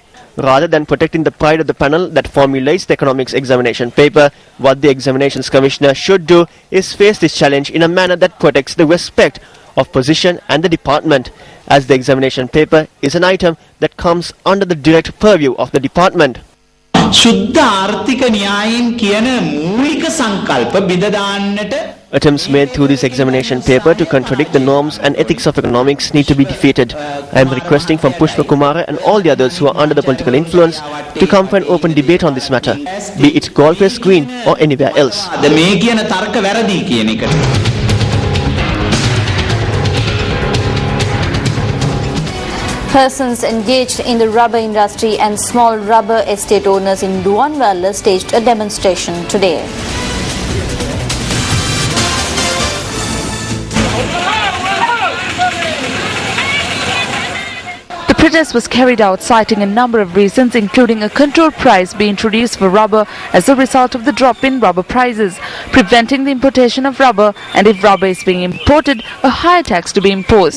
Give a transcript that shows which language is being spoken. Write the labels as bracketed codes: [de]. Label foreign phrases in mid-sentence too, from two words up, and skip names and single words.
[en] Rather than protecting the pride of the panel that formulates the economics examination paper, what the Examinations Commissioner should do is face this challenge in a manner that protects the respect of position and the department, as the examination paper is an item that comes under the direct purview of the department. [si] සුද්ධ ආර්ථික න්‍යායයෙන් කියන මූලික සංකල්ප බෙද දාන්නට [en] Attempts made through this examination paper to contradict the norms and ethics of economics need to be defeated. I am requesting from Pushpa Kumara and all the others who are under the political influence to come for an open debate on this matter, be it Golfers Green or anywhere else. [si] මේ කියන තර්ක වැරදි කියන එක. [en] Persons engaged in the rubber industry and small rubber estate owners in Duanwala staged a demonstration today. The protest was carried out citing a number of reasons, including a control price being introduced for rubber as a result of the drop in rubber prices, preventing the importation of rubber, and if rubber is being imported, a higher tax to be imposed.